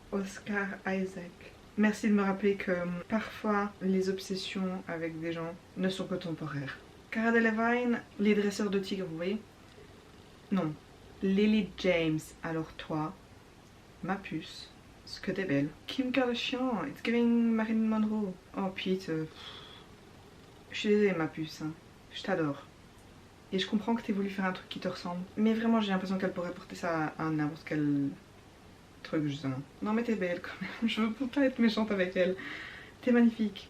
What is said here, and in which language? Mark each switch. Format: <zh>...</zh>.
<fr>Oscar Isaac. Merci de me rappeler que parfois les obsessions avec des gens ne sont que temporaires. Cara Delevingne, les dresseurs de tigres, vous voyez? Non. Lily James, alors toi, ma puce, ce que t'es belle.</fr> <en>Kim Kardashian, it's giving Marilyn Monroe.</en> <fr>Oh Pete, je suis désolée ma puce, hein. Je t'adore. Et je comprends que t'aies voulu faire un truc qui te ressemble. Mais vraiment j'ai l'impression qu'elle pourrait porter ça à n'importe quel truc justement. Non mais t'es belle quand même, je veux pas être méchante avec elle. T'es magnifique.</fr>